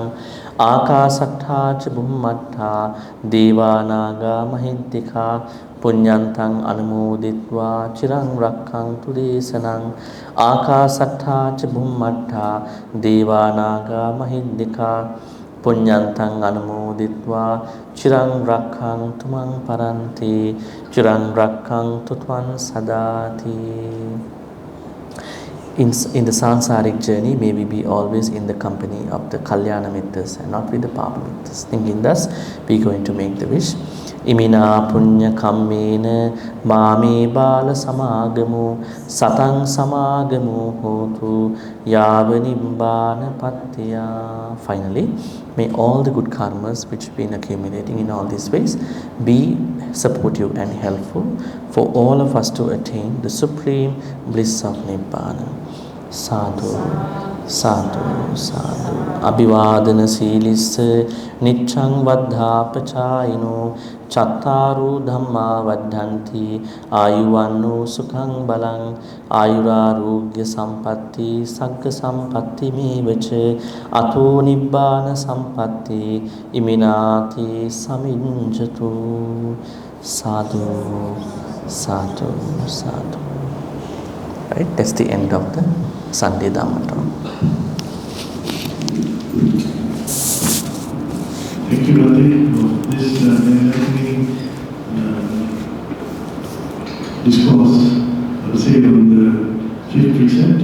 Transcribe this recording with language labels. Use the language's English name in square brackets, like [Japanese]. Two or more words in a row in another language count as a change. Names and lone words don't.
[Pali] Akasatthacha bhummatta devanaga mahiddhika punyantang anumoditva chirang rakkhantu desanang. Akasatthacha bhummatta devanaga mahiddhika punyantang anumoditva chirang rakkhantu mang paranti chirang rakkhantu tvam sadati. [English] In the sansaric journey, may we be always in the company of the [Pali] Kalyana Mittas [English] and not with the [Pali] Papa Mittas. [English] Thinking thus, we are going to make the wish. [Pali] Imina punya kammena mame bala samagamu satang samagamu hotu yava nibbana pattiya. [English] Finally, may all the good karmas which have been accumulating in all these ways be supportive and helpful for all of us to attain the supreme bliss of Nibbana. [Pali] Sadhu, sadhu, sadhu. Abhivadana silisse niccang vaddhapachayino chattaru dhamma vaddhanti ayuvannu sukhang balang ayurarogya sampatti sagga sampatti mevache ato nibbana sampatti iminati saminjatu. Sadhu, sadhu, sadhu. [English] Right, that's the end of the Sunday Dhamma talk. Thank you, Bhante, for this enlightening discourse, I would say, on the fifth precept.